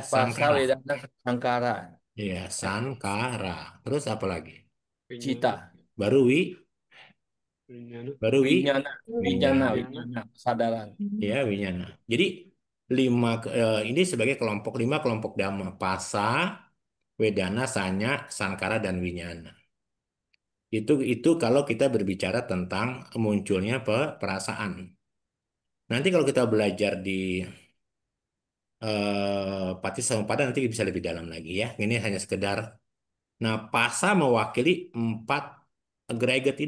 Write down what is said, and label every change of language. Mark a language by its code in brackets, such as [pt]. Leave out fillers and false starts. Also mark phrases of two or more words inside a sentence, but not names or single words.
[pi] Pasa sangkara. Wedana, sangkara, [id] Iya, sankara. Terus apa lagi? [pi] Vinyana. cita, [id] Baru [pi] Vinyana. [id] baru [pi] Winyana, Winyana, winyana. Winyana, [id] kesadaran. Ya, winyana. Jadi ini sebagai 5 kelompok dhamma: [pi] pasa, wedana, sanya, sankara, [id] dan winyana. Itu kalau kita berbicara tentang munculnya perasaan. Nanti kalau kita belajar di Patisamuppada nanti bisa lebih dalam lagi ya. Ini hanya sekedar. Nah, pasa mewakili 4 agregat ini.